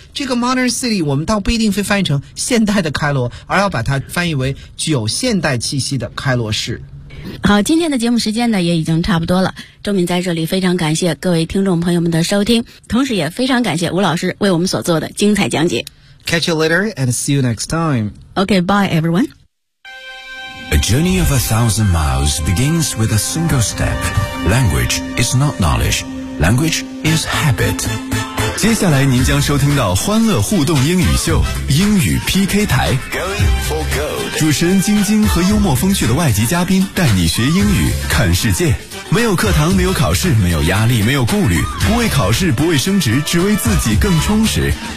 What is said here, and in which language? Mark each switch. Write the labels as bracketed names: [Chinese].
[Chinese] 这个 [English] modern city [Chinese] 我们倒不一定会翻译成现代的开罗，而要把它翻译为具有现代气息的开罗市。好，今天的节目时间呢也已经差不多了，周敏在这里非常感谢各位听众朋友们的收听，同时也非常感谢吴老师为我们所做的精彩讲解。 [English] Catch you later and see you next time. OK, bye everyone. A journey of 1,000 miles begins with a single step. Language is not knowledge. Language is habit. [Chinese] 接下来您将收听到欢乐互动英语秀，英语 PK 台。主持人晶晶和幽默风趣的外籍嘉宾带你学英语看世界，没有课堂，没有考试，没有压力，没有顾虑，不为考试，不为升职，只为自己更充实。